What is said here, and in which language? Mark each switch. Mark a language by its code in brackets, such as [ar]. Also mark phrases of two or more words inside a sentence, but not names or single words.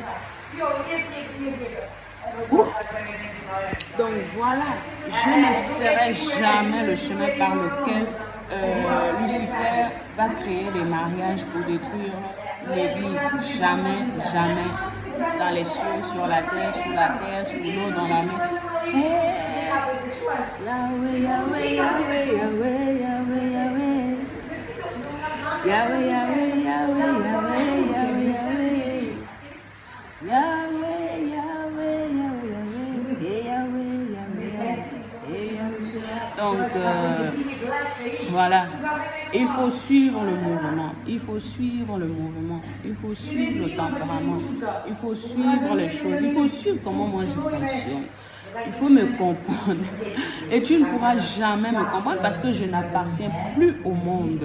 [fr] Donc voilà, je ne serai jamais le chemin par lequel Lucifer va créer des mariages pour détruire l'Église. Jamais, jamais. Dans les cieux, sur la terre, sous l'eau, dans la mer. Hey, Yahweh, Yahweh, Yahweh, Yahweh, Yahweh, Yahweh. Yahweh, Yahweh, Yahweh, Yahweh, Yahweh, Yahweh. Yahweh, Yahweh, Yahweh, Yahweh. Donc, voilà. Il faut suivre le mouvement. Il faut suivre le mouvement. Il faut suivre le tempérament. Il faut suivre les choses. Il faut suivre comment moi je fonctionne. Il faut me comprendre. Et tu ne pourras jamais me comprendre parce que je n'appartiens plus au monde.